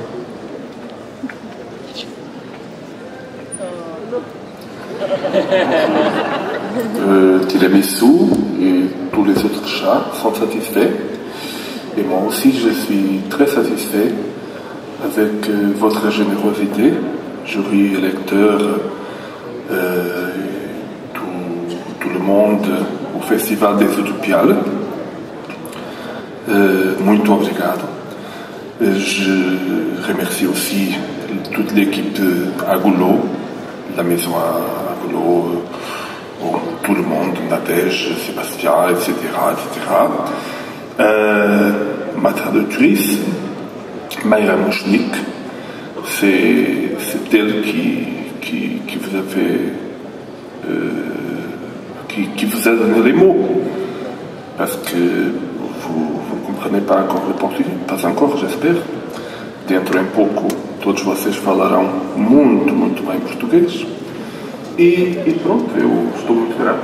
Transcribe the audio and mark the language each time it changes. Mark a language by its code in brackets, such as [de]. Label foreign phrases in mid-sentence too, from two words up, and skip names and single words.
[fr] Tiramisu et tous les autres chats sont satisfaits. Et moi aussi, je suis très satisfait avec votre générosité, jury, lecteurs, tout le monde au Festival des Utopiales. [pt] Muito obrigado. [fr] Je remercie aussi toute l'équipe de Agulot, la maison Agulot, tout le monde, Nadège, Sébastien, etc. Ma traductrice, Mayra Mouchnik, c'est elle qui vous a fait, qui vous a donné les mots, parce que vous ne comprenez pas encore le português, pas encore, j'espère. [pt] Dentro em pouco, todos vocês falarão muito bem português. E pronto, eu estou muito grato.